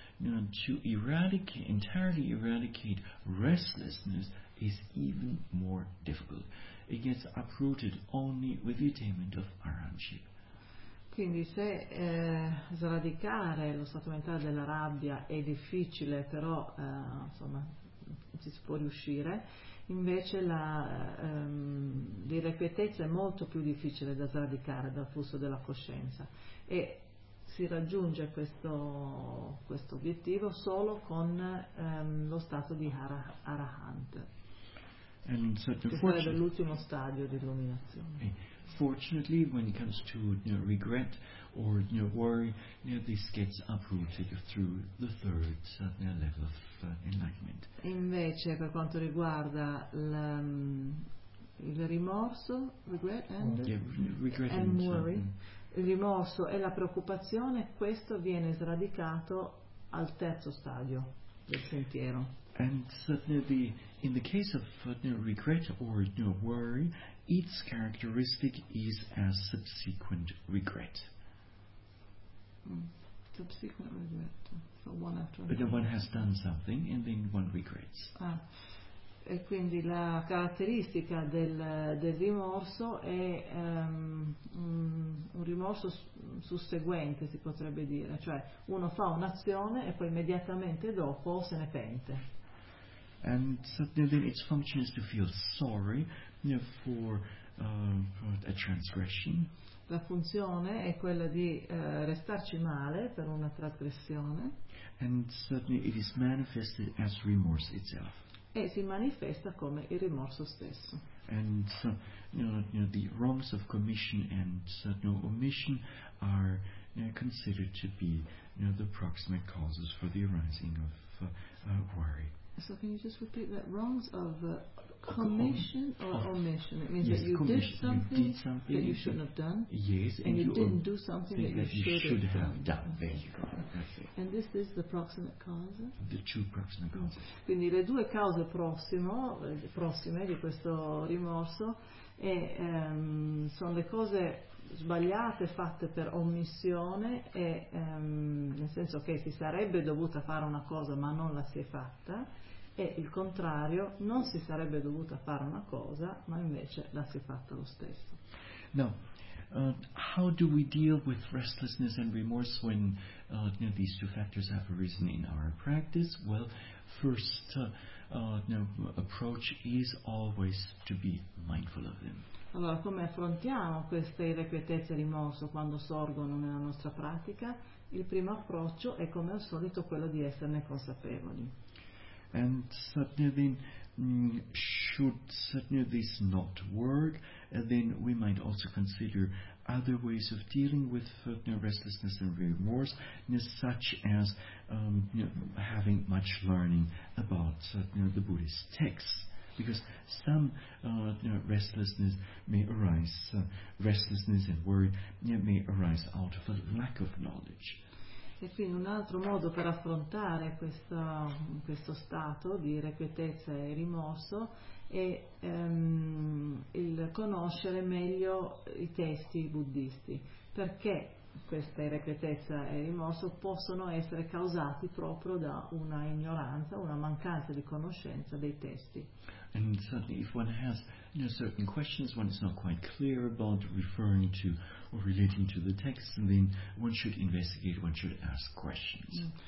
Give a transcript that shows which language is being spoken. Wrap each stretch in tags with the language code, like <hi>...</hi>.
<en>To entirely eradicate restlessness is even more difficult. It gets uprooted only with the attainment of arhatship.</en> <it>Quindi se sradicare lo stato mentale della rabbia è difficile, però insomma ci si può riuscire. Invece la l'irrequietezza è molto più difficile da sradicare dal flusso della coscienza, e si raggiunge questo obiettivo solo con lo stato di Arahant, che sarebbe l'ultimo stadio di illuminazione.</it> <en>Fortunately, when it comes to regret or worry, this gets uprooted through the third level of enlightenment.</en> <it>Invece, per quanto riguarda il rimorso,</it> <en>regret and worry,</en> <it>il rimorso e la preoccupazione, questo viene sradicato al terzo stadio del sentiero.</it> <en>And certainly, in the case of regret or worry, its characteristic is a subsequent regret. Subsequent regret. So one after another. But one has done something and then one regrets. Ah.</en> <it>E quindi la caratteristica del rimorso è un rimorso susseguente, si potrebbe dire. Cioè uno fa un'azione e poi immediatamente dopo se ne pente.</it> <en>And suddenly its function is to feel sorry for a transgression.</en> <it>La funzione è quella di restarci male per una trasgressione.</it> <en>And suddenly it is manifested as remorse itself.</en> <it>E si manifesta come il rimorso stesso.</it> <en>And so, the wrongs of commission and omission are considered to be the proximate causes for the arising of worry. So can you just repeat that? Wrongs of commission or omission? It means that you did something that you shouldn't have done. Yes, and you didn't do something that you should have done. There you go. And this is the proximate cause? The two proximate causes.</en> <it>Quindi le due cause prossime di questo rimorso sono le cose sbagliate fatte per omissione, e nel senso che si sarebbe dovuta fare una cosa ma non la si è fatta, e il contrario, non si sarebbe dovuta fare una cosa ma invece la si è fatta lo stesso. No.</it> <en>How do we deal with restlessness and remorse when these two factors have arisen in our practice? Well, first approach is always to be mindful of them.</en> <it>Allora, come affrontiamo queste irrequietezze e rimorso quando sorgono nella nostra pratica? Il primo approccio è, come al solito, quello di esserne consapevoli.</it> <en>And suddenly, should suddenly this not work, then we might also consider other ways of dealing with restlessness and remorse, such as having much learning about the Buddhist texts. Because some restlessness may arise, restlessness and worry may arise out of a lack of knowledge.</en> <it>E quindi un altro modo per affrontare questo stato di irrequietezza e rimorso è il conoscere meglio i testi buddhisti. Perché questa irrequietezza e rimorso possono essere causati proprio da una ignoranza, una mancanza di conoscenza dei testi.</it> <en>And certainly if one has certain questions, one is not quite clear about referring to or relating to the text, and then one should investigate, one should ask questions.</en>